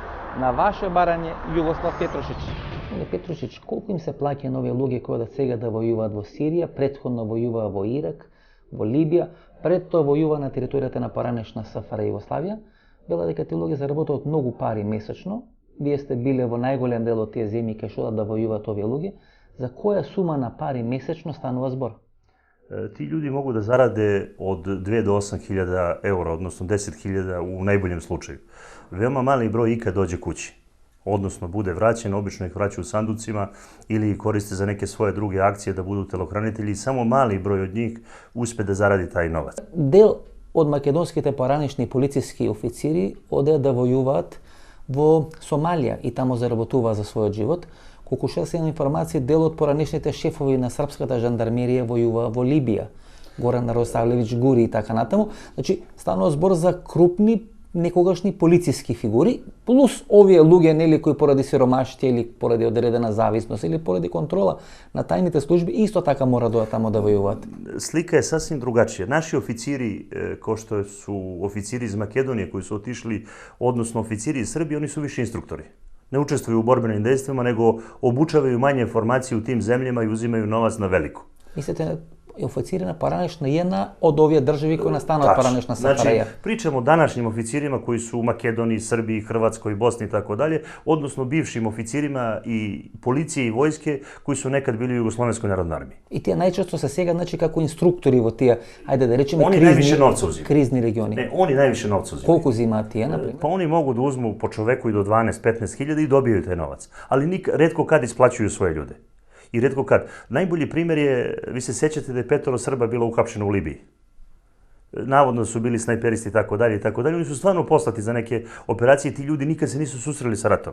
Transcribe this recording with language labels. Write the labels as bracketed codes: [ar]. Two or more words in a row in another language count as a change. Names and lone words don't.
[mk] На ваше барање, Југослав Петрушич. Петрушич, колку им се плаќа на овие луѓе кои сега да војуваат во Сирија, претходно војуваа во Ирак, во Либија, пред тоа војува на територијата на поранешна СФР Југославија? Вела дека тие луѓе заработуваат многу пари месечно. Вие сте биле во најголем дел од тие земји кај што да војуваат овие луѓе. За која сума на пари месечно станува збор? [sr] Ti ljudi mogu da zarade od 2 do 8.000 eura, odnosno 10.000 u najboljem slučaju. Veoma mali broj ikad dođe kući, odnosno bude vraćen, obično ih vraćaju u sanducima ili koriste za neke svoje druge akcije da budu telohranitelji. Samo mali broj od njih uspe da zaradi taj novac. [mk] Дел од македонските поранешни полициски официри оде да војуваат во Сомалија и таму заработува за својот живот. Колку што се има информации, дел од поранешните шефови на српската жандармерија војува во Либија. Горан Росавлевич Гури и така натаму. Значи, станува збор за крупни некогашни полициски фигури, плюс овие луѓе нели кои поради сиромаштија или поради одредена зависност или поради контрола на тајните служби исто така мора да таму да војуваат. [sr] Slika je sasvim drugačija. Naši oficiri, kao što su oficiri iz Makedonije koji su otišli, odnosno oficiri iz Srbije, oni su više instruktori. Ne učestvuju u borbenim dejstvima, nego obučavaju manje formacije u tim zemljama i uzimaju novac na veliko. Mislite, oficiri na [mk] поранешна една од овие држави кои настануваат поранешна СФР? Значи, [sr] pričamo o današnjim oficirima koji su u Makedoniji, Srbiji, Hrvatskoj, Bosni i tako dalje, odnosno bivšim oficirima i policije i vojske koji su nekad bili u Jugoslovenskoj narodnoj armiji. [mk] И тие најчесто се сега значи како инструктори во тие, ајде да речеме, кризни региони. [sr] Ne, oni najviše novca uzimaju. [mk] Колку земаат тие, например? [sr] Pa oni mogu da uzmu po čoveku i do 12-15 hiljada i dobijaju taj novac. Ali retko kad isplaćuju svoje ljude. I retko kad. Najbolji primjer je, vi se sećate da je 5 Srba bilo uhapšeno u Libiji. Navodno su bili snajperisti i tako dalje i tako dalje. Oni su stvarno poslati za neke operacije i ti ljudi nikad se nisu susreli sa ratom.